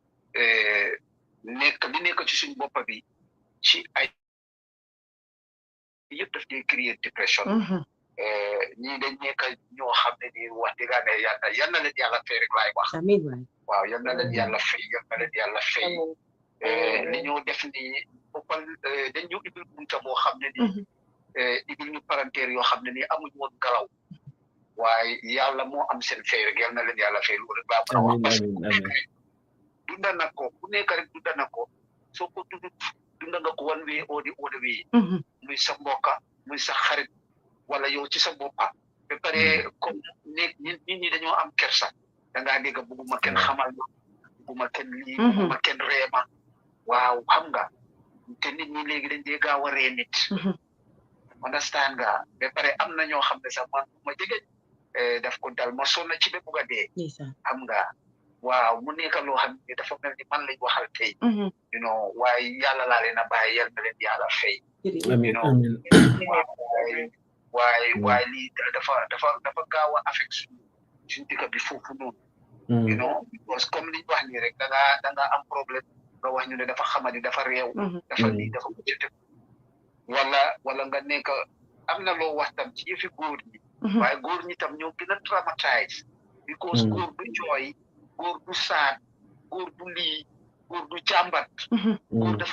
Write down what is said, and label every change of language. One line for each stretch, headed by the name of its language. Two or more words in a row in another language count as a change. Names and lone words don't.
Wolof: nekk ci suñ boppa bi ci ay yëpp daf dee créer dépression ñii dañ nekk ñoo xam ne ni wax dëgg yal na leen yàlla fay rek laay wax waaw yal na leen yàlla fay li ñoo def ni boppal dañ ñu ibil bunta boo xam ne ni ibil ñu parenteer yoo xam ne ni amuñ woon galaw waaye yàlla moo am seen fay rek yal na leen yàlla fay loolu rek laa mën a wax parce que dunda na ko ku nekk rek dunda na ko soo ko dunda nga ko
English: one way or the other way
Wolof: muy sa mbokka muy sa xarit wala yow ci sa boppa ba pare comme nit ñi dañoo am kersa da ngaa dégg bugguma kenn xamal ma bugguma kenn lii bugguma kenn reema waaw xam nga te nit ñi léegi dañ dee gaaw a ree nit understand nga ba pare am na ñoo xam ne sax man bu ma jege daf ko dal ma sonna ci ba bugg a dee xam nga waaw mu nekk loo xam ne dafa mel ni man lañ waxal tey
English: you know
Wolof: waaye yàlla laa leen a bàyyi yal na leen yàlla fay
English: you know
Wolof: waaye lii dafa gaaw a affect suñu dëkk bi foofu noonu
English: you know because
Wolof: comme liñ wax nii rek da nga am problème nga wax ñu ne dafa xamadi dafa réew dafa lii dafa muccate wala nga nekk am na loo wax tam ci yëfi góor ñi waaye góor ñi tam ñoo gën a traumatise because góor du jooy góor du saat góor du lii góor du jàmbat góor dafa